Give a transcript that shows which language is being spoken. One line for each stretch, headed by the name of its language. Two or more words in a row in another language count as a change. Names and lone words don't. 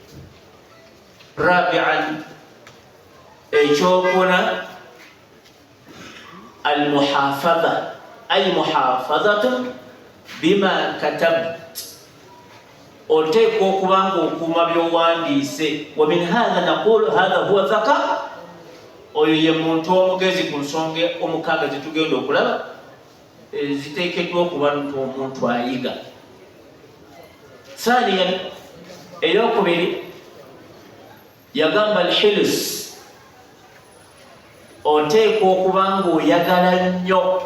Ganda: Rabi'an, ekyokuna,
Arabic: المحافظة أي محافظة بما كتبت,
Ganda: oteekwa okuba ng'okuuma by'owandiise.
Arabic: ومن هذا نقول هذا هو ذاك,
Ganda: oyo ye muntu omugezi ku nsonga 6 zetugenda okulaba ziteekeddwa okuba omuntu ayiga. Thaniyan, eyokubiri yagamba al-hirs, oteekwa okuba ng'oyagala nnyo.